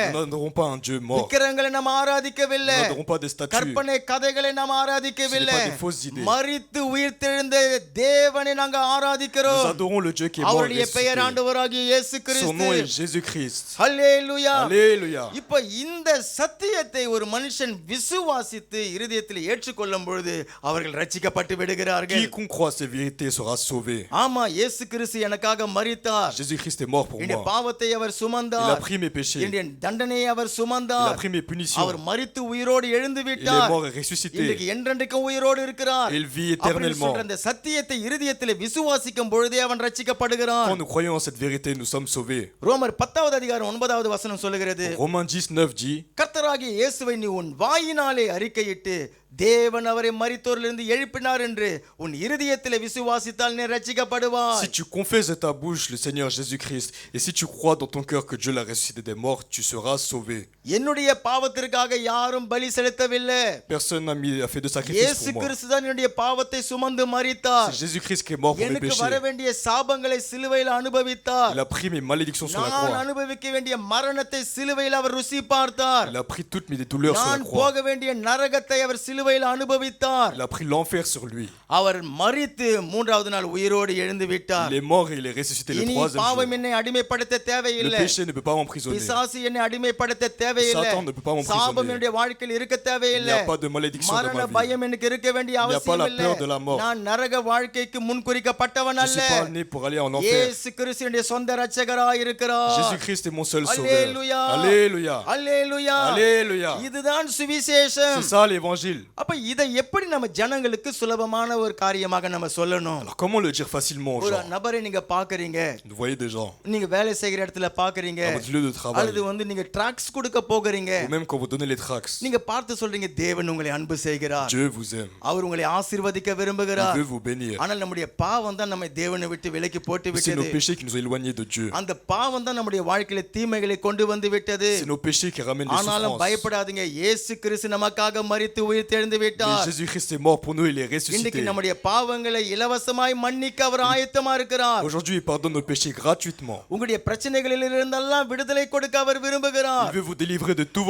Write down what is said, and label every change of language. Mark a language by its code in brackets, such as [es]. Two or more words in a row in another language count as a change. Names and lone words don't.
[fr] Nous n'adorons pas un Dieu mort. [ta] விக்கிரகங்களை நாம் [fr] Nous [ta] ஆராதிக்கவில்லை, [fr] n'adorons pas des statues. [ta] கற்பனை கதைகளை நாம் ஆராதிக்கவில்லை, [fr] Ce n'est pas des fausses idées. [ta] மரித்து உயிர்த்தெழுந்த தேவனை நாங்கள் [fr] Nous [ta] ஆராதிக்கிறோம். [fr] adorons le Dieu qui est mort et [ta] அவருடைய பெயர் [fr] ressuscité. [ta] ஆண்டவராகிய இயேசு [fr] Son [ta] கிறிஸ்து. [fr] nom est Jésus-Christ. [ta] ஹல்லேலூயா. [fr] Alléluia. [ta] இப்ப இந்த சத்தியத்தை ஒரு மனுஷன் விசுவாசித்து இருதயத்தில் ஏற்றுக்கொள்ளும் பொழுது அவர்கள் ரட்சிக்கப்பட்டு விடுகிறார்கள். [fr] Quiconque croit ces vérités sera sauvé. [ta] ஆமா, இயேசு கிறிஸ்து எனக்காக மரித்தார், [fr] Jésus-Christ est mort pour [ta] என்னுடைய [fr] moi. [ta] பாவத்தை அவர் [fr] Il a [ta] சுமந்தார், [fr] pris mes péchés. [ta] என்னுடைய தண்டனையை அவர் [fr] Il a [ta] சுமந்தார், [fr] pris mes punitions. [ta] அவர் மரித்து உயிரோடு எழுந்து [fr] Il est [ta] விட்டார், [fr] mort et ressuscité. [ta] இன்றைக்கு என்றென்றைக்கும் உயிரோடு இருக்கிறார். [fr] Il vit [ta] அப்படின்னு [fr] éternellement. [ta] சொல்ற அந்த சத்தியத்தை இருதயத்தில் விசுவாசிக்கும் பொழுதே அவன் ரட்சிக்கப்படுகிறான். [fr] Quand nous croyons en cette vérité, nous sommes sauvés. [ta] ரோமர் 10வது அதிகாரம் 9வது வசனம் சொல்லுகிறது, [fr] Romains 10:9 dit, [ta] கர்த்தராகிய இயேசுவை நீ உன் வாயினாலே அறிக்கையிட்டு தேவன் அவரை மரித்தோரிலிருந்து எழுப்பினார் என்று உன் இருதயத்தில் விசுவாசித்தால் நீ ரட்சிக்கப்படுவாய். [fr] si tu confesses de ta bouche le Seigneur Jésus-Christ et si tu crois dans ton cœur que Dieu l'a ressuscité des morts, tu seras sauvé. [ta] என்னுடைய பாவத்திற்காக யாரும் பலி செலுத்தவில்லை, [fr] Personne n'a fait de sacrifice [ta] இயேசு [fr] pour moi. [ta] கிறிஸ்து தான் என்னுடைய பாவத்தை சுமந்து மரித்தார், [fr] C'est Jésus-Christ qui est mort pour mes [ta] எனக்கு [fr] péchés. [ta] வர வேண்டிய சாபங்களை சிலுவையில் அனுபவித்தார், [fr] Il a pris mes malédictions sur la [ta] நான் [fr] croix. [ta] அனுபவிக்க வேண்டிய மரணத்தை சிலுவையில் அவர் ருசி பார்த்தார், [fr] Il a pris toutes mes douleurs sur la [ta] நான் [fr] croix. [ta] போக வேண்டிய நரகத்தை அவர் சிலுவையில் அனுபவித்தார். [fr] Il a pris l'enfer sur lui. [ta] அவர் மரித்து மூன்றாவது நாள் உயிரோடு எழுந்து விட்டார். [fr] Il est mort et il est ressuscité le [ta] இனி [fr] troisième [ta] பாவம் [fr] jour. [ta] என்னை அடிமைப்படுத்த [fr] Le [ta] தேவையில்லை, [fr] péché ne peut pas m'emprisonner. [ta] பிசாசு என்னை அடிமைப்படுத்த தேவையில்லை, [fr] Satan ne peut pas m'emprisonner. [ta] சாபம் என்னுடைய வாழ்க்கையில் இருக்க [fr] Il n'y [ta] தேவையில்லை, [fr] a pas de malédiction dans [ta] மரண [fr] ma vie. [ta] பயம் எனக்கு இருக்க வேண்டிய [fr] Il n'y a pas [ta] அவசியம் [fr] la [ta] இல்லை. [fr] peur de la mort. [ta] நான் நரக வாழ்க்கைக்கு முன்குறிக்கப்பட்டவன் [fr] Je ne [ta] அல்ல. [fr] suis pas né pour aller en enfer. [ta] இயேசு கிறிஸ்து என்னுடைய சொந்த இரட்சகராய் இருக்கிறார். [fr] Jésus-Christ est mon seul sauveur. Alléluia. Alléluia. [ta] அல்லேலூயா. [fr] Alléluia. [ta] இதுதான் சுவிசேஷம். [fr] C'est ça l'évangile. [ta] அப்ப இதை எப்படி நம்ம ஜனங்களுக்கு சுலபமான ஒரு காரியமாக நம்ம சொல்லணும்? [fr] Alors comment le dire facilement aux [ta] ஒரு [fr] gens? [ta] நபரை நீங்க பாக்குறீங்க, [fr] Vous voyez des gens [ta] நீங்க வேலை செய்கிற இடத்துல பாக்குறீங்க, [fr] dans votre lieu de travail, [ta] அல்லது வந்து நீங்க ட்ராக்ஸ் கொடுக்க போகிறீங்க, [fr] ou même quand vous donnez les tracts. [ta] நீங்க பார்த்து சொல்றீங்க தேவன் உங்களை அன்பு செய்கிறார், [fr] Dieu vous aime. [ta] அவர் உங்களை ஆசீர்வதிக்க [fr] Il [ta] விரும்புகிறார். [fr] veut vous bénir. [ta] ஆனால் நம்முடைய பாவம் தான் நம்மை தேவனை விட்டு விலக்கி போட்டு [fr] C'est nos [ta] விட்டது. [fr] péchés qui nous ont éloignés de Dieu. [ta] அந்த பாவம் தான் நம்முடைய வாழ்க்கையில தீமைகளை கொண்டு வந்து விட்டது. [fr] C'est nos péchés qui ramènent les [ta] ஆனாலும் [fr] souffrances. [ta] பயப்படாதீங்க, இயேசு கிறிஸ்து நமக்காக மரித்து உயிர் தெழுந்து [fr] Mais [ta] விட்டார். [fr] Jésus-Christ est mort pour nous, il est [ta] இன்றைக்கு [fr] ressuscité. [ta] நம்முடைய பாவங்களை இலவசமாய் மன்னிக்க அவர் ஆயத்தமா இருக்கிறார். [fr] Aujourd'hui, il pardonne nos péchés gratuitement. [ta] உங்களுடைய பிரச்சனைகளில் இருந்தெல்லாம் விடுதலை கொடுக்க அவர் [fr] Il [ta] விரும்புகிறார். [fr] veut vous délivrer de tous vos